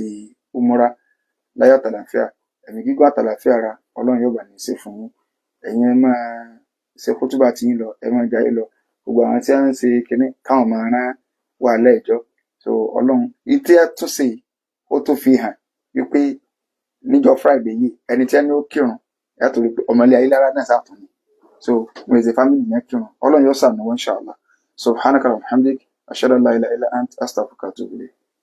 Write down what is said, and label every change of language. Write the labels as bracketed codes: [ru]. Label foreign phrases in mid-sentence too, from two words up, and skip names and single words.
[yo] umura láyọ̀ àtàlàfíà ẹ̀mí gígùn àtàlàfíà ara ọlọ́run yóò bá ní ṣe fún yín ẹ̀yin ẹ máa ṣe kútúbà tí yín lọ ẹ máa jayé lọ gbogbo àwọn tí wọ́n ń ṣe kinní káwọn máa rán wà lẹ́ẹ̀jọ́ so ọlọ́run ìtí ẹ tún ṣe ó tún fi hàn wípé níjọ́ Friday yìí ẹni tí ẹni ó kírun yàtọ̀ rí pé ọmọlé ayélujára náà sàtúnni so wọn ṣe family yẹn kírun ọlọ́run yóò ṣàánú wọn [ar] إن شاء الله سبحانك وبحمدك أشهد أن لا إله إلا أنت أستغفرك وأتوب إليك.